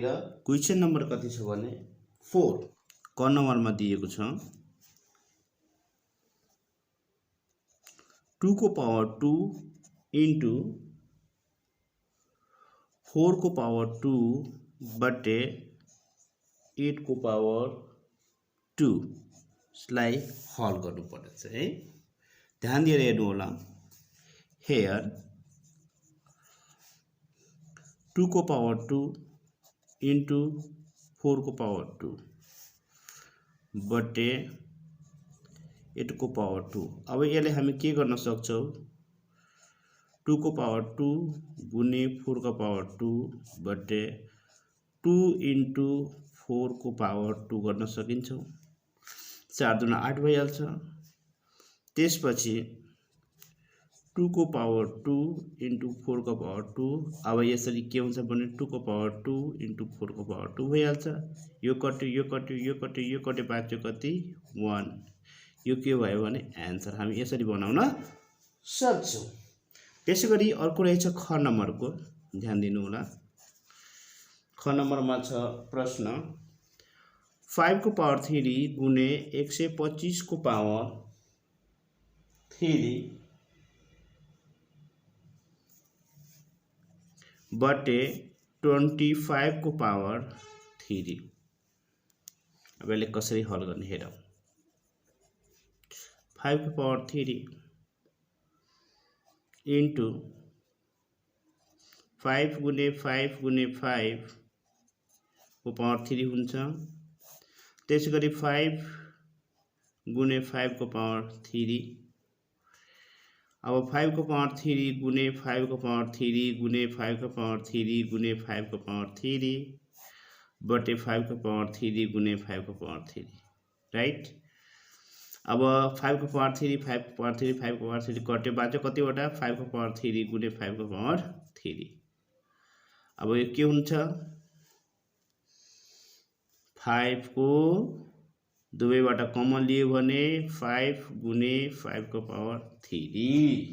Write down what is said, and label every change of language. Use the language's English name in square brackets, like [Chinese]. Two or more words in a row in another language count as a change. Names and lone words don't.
[Nepali] क्वेशन नम्बर कति छ भने 4 क नम्बरमा दिएको छ 2 को पावर 2 into 4 को पावर 2 बटे 8 को पावर 2 लाई हल गर्नु पर्छ है। ध्यान दिएर हेर्नु होला। here 2 को पावर 2 into 4 को पावर 2 बटे 8 को पावर 2। अब यसले हामी के गर्न सक्छौं 2 को पावर 2 गुने 4 का पावर 2 बटे 2 into 4 को पावर 2 गर्न सकिन्छ। 4 दुना 8 भइहाल्छ। त्यसपछि 2 को पावर 2 into 4 का पावर 2 अब यसरी के हुन्छ भने 2 को पावर 2 into 4 को पावर 2 भइहाल्छ। यो कट्यो यो कट्यो यो कट्यो यो कटे बाँच्यो कति 1। यो के भयो भने आन्सर हामी यसरी बनाउन सक्छौं। त्यसैगरी अर्को रहेछ ख नम्बरको, ध्यान दिनु होला। ख नम्बरमा छ प्रश्न 5 को पावर 3 गुने 125 को पावर 3 बटे 25 को पावर 3। अब यसले कसरी हल गर्ने हेरौं। 5 को पावर 3 into 5 गुने 5 गुने 5 को पावर 3 हुन्छ। त्यसैगरी 5 गुने 5 को पावर 3। अब 5 को पावर 3 गुने 5 को पावर 3 गुने 5 को पावर 3 गुने 5 को पावर 3 बटे 5 को पावर 3 गुने 5 को पावर 3 राइट। अब 5 को पावर 3 5 को पावर 3 5 को पावर 3 कट्यो बाँच्यो कतिवटा 5 को पावर 3 गुने 5 को पावर 3। अब यो के हुन्छ 5 को दुवैबाट कमन लियो भने 5 गुने 5 को पावर 3।